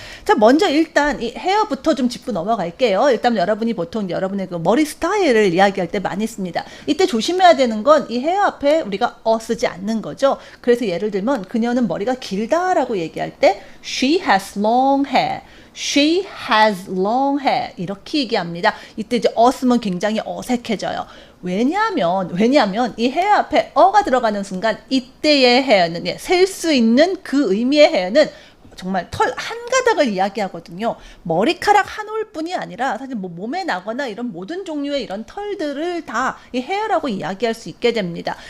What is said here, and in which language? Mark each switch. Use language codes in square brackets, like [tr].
[ko] 자, 먼저 일단 이 헤어부터 좀 짚고 넘어갈게요. 일단 여러분이 보통 여러분의 그 머리 스타일을 이야기할 때 많이 씁니다. 이때 조심해야 되는 건 이 헤어 앞에 우리가 쓰지 않는 거죠. 그래서 예를 들면 그녀는 머리가 길다라고 얘기할 때 [en] She has long hair. She has long hair [ko] 이렇게 얘기합니다. 이때 이제 쓰면 굉장히 어색해져요. 왜냐하면 이 hair 앞에 가 들어가는 순간 이때의 hair는 셀 수 있는 그 의미의 hair는 정말 털 한 가닥을 이야기하거든요. 머리카락 한 올뿐이 아니라 사실 뭐 몸에 나거나 이런 모든 종류의 이런 털들을 다 이 헤어라고 이야기할 수 있게 됩니다.